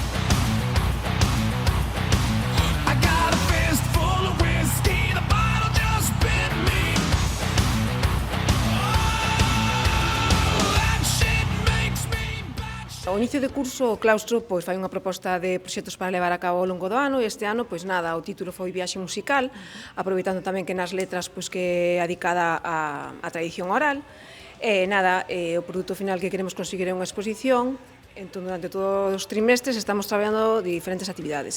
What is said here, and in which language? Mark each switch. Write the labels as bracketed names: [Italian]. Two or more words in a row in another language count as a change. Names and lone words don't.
[English] I got a fist full of whiskey, the bottle just bit me. Oh, that shit makes me batshit. [Galician] Ao inicio de curso, o claustro pois fai unha proposta de proxectos para levar a cabo ao longo do ano e este ano, pois nada, o título foi Viaxe musical, aproveitando tamén que nas letras pois que é dedicada á tradición oral. E nada, o produto final que queremos conseguir é unha exposición. Entón, durante todos os trimestres estamos traballando de diferentes actividades.